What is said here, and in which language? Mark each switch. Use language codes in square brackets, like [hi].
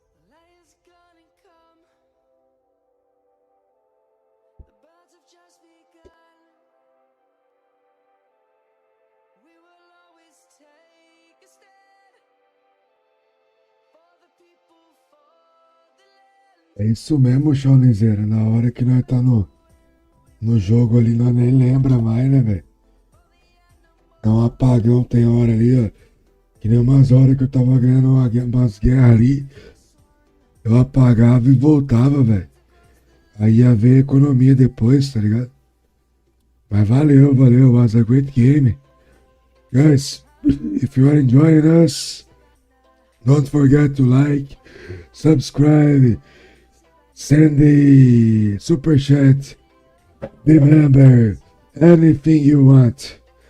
[en] Light is gonna come. The birds have just begun. We will always take a stand for the people, for the land. [pt] É isso mesmo, Shawnezeira. Na hora que nós tá no jogo ali, nós nem lembra mais, né, velho? Dá um apagão, tem hora ali, ó. Que nem umas horas que eu tava ganhando umas guerras ali. Eu apagava e voltava, velho. Aí ia ver a economia depois, tá ligado? Mas valeu. [en] Was a great game. Guys, if you are enjoying us, don't forget to like, subscribe, send the super chat, remember, anything you want.